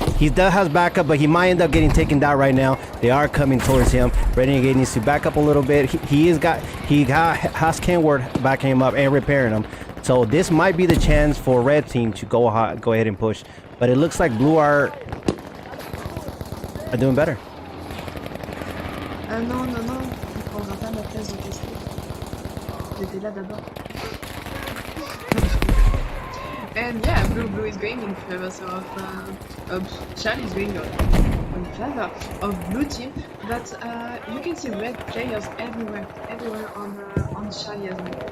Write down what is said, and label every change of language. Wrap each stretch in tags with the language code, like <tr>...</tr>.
<en>He does has backup, but he might end up getting taken down right now. They are coming towards him. Renegade needs to back up a little bit. He has Kenward backing him up and repairing him. So this might be the chance for Red Team to go ahead and push. But it looks like Blue are doing better.</en> <fr>Non, il prendra pas ma place de tester. J'étais là d'abord.</fr> <en>And yeah, Blue is going in favor of Charlie is going in favor of Blue team, but you can see red players everywhere on Charlie as well.</en>